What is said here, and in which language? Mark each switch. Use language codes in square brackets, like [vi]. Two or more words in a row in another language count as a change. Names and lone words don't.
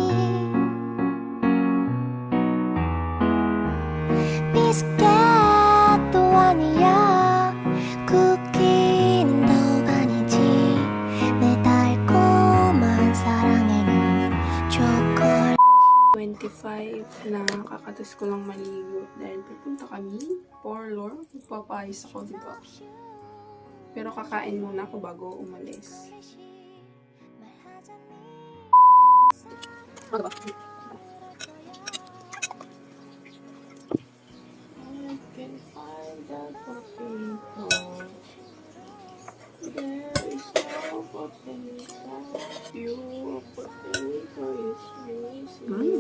[ko] 비스켓도 아니야 쿠키는 더욱 아니지 내 달콤한 사랑에는 초콜릿 [tl] 25 na kakatas ko lang maligo dahil pupunta kami parlor. Magpapayos ako, diba? Pero kakain muna ako bago umalis. Ano ba? [en] I can find that potato. There is no potato. Your potato is missing.